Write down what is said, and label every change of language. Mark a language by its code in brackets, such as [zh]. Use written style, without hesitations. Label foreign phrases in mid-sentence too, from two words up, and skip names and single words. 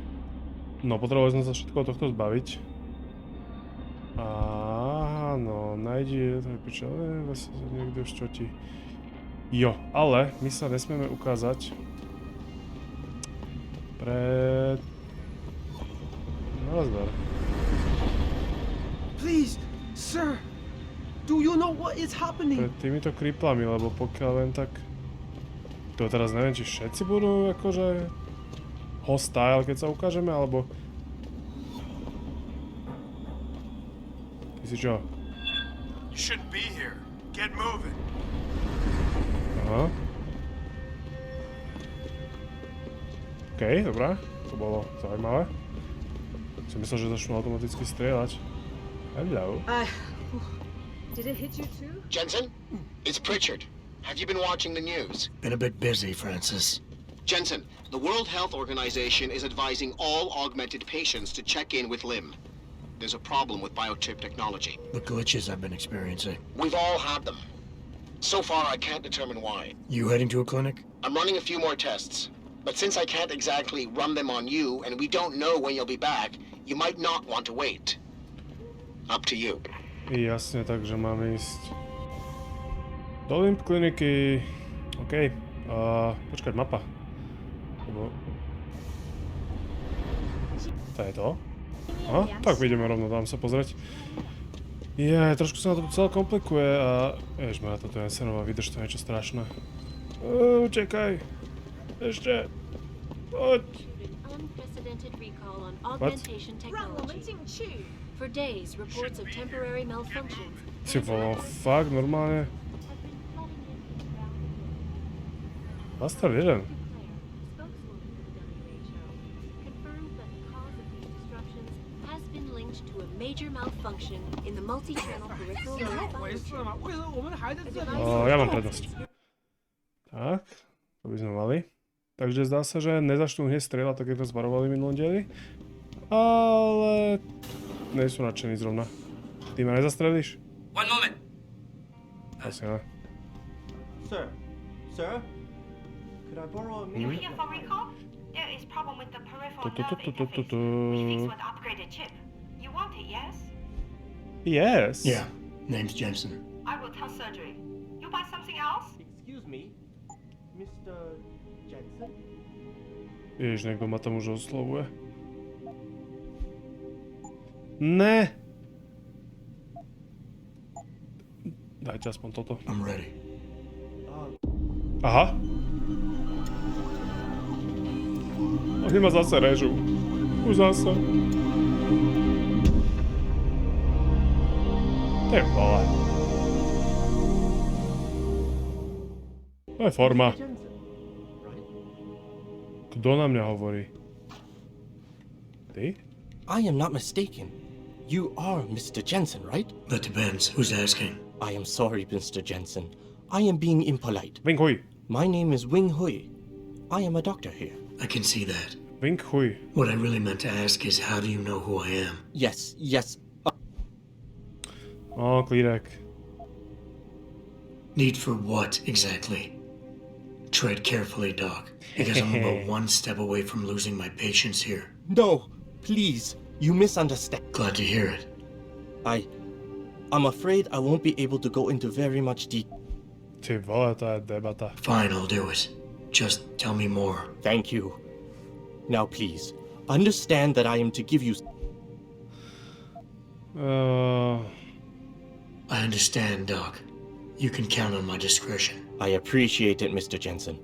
[sk] No, potrebovali sme sa všetko tohto zbaviť. Áno, nájdi... To je pičo, niekde už čo ti... Jo, ale my sa nesmieme ukázať pred... Nazdar. [en] Please, sir, do you know what is happening? [sk] Pred týmito kriplami, lebo pokiaľ viem, tak... To teraz neviem, či všetci budú akože... hostile, keď sa ukážeme, alebo... Ty si čo? [en] You shouldn't be here. Get moving. [sk] Aha. Okej, dobrá. To bolo zaujímavé. Som myslel, že začnú automaticky strieľať. [en] Hello. Did it hit you too? Jensen? It's Pritchard. Have you been watching the news? Been a bit busy, Francis. Jensen, the World Health Organization is advising all augmented patients to check in with Lim. There's a problem with biochip technology. The glitches I've been experiencing. We've all had them. So far, I can't determine why. You heading to a clinic? I'm running a few more tests. But since I can't exactly run them on you, and we don't know when you'll be back, you might not want to wait. Up to you. [sk] Jasne, takže máme ísť do Limp kliniky. OK. Počkať, mapa. To je to? Aha, tak ideme rovno tam sa pozrieť. Trošku sa na to celé komplikuje a... Ježmara, toto je Elessarová, vydrž, to je niečo strašné. Čekaj. Ešte. Poď. What? Si volal fakt normálne? Bastard jeden. [en] Major malfunction in the multi-channel peripheral nerve [sk] Ja mám prednosť. Tak, to by sme mali. Takže zdá sa, že nezačnú hneď strieľať, tak ako zvarovali minulom dieli. Ale... nie sú nadšení zrovna. Ty ma nezastrelíš? [en] One moment. [sk] Asi ne. [en] Sir? Could I borrow a You here for recall? There is problem with the peripheral nerve interface. We fix with upgraded chip. You want it, yes? Yes. Yeah, name's Jensen. I will tell surgery. You buy something else? Excuse me, Mr. Jensen? [sk] Ježiš, niekto ma tam už oslovuje. Ne! Dajte aspoň toto. [en] I'm ready. [sk] Aha. Oni ma zase režú. Už zase. Ty vole. To je forma. Kto na mňa hovorí? Ty? [en] I am not mistaken. You are Mr. Jensen, right? That depends. Who's asking? I am sorry, Mr. Jensen. I am being impolite. Wing Hui. My name is Wing Hui. I am a doctor here. I can see that. Wing Hui. What I really meant to ask is, how do you know who I am? Yes. [sk] Klírek. [en] Need for what, exactly? Tread carefully, Doc, because I'm about one step away from losing my patience here. No, please. You misunderstand. Glad to hear it. I'm afraid I won't be able to go into very much detail. [sk] Ty vole, to je debata. [en] Fine, I'll do it. Just tell me more. Thank you. Now please, understand that I am to give you... I understand, Doc. You can count on my discretion. I appreciate it, Mr. Jensen.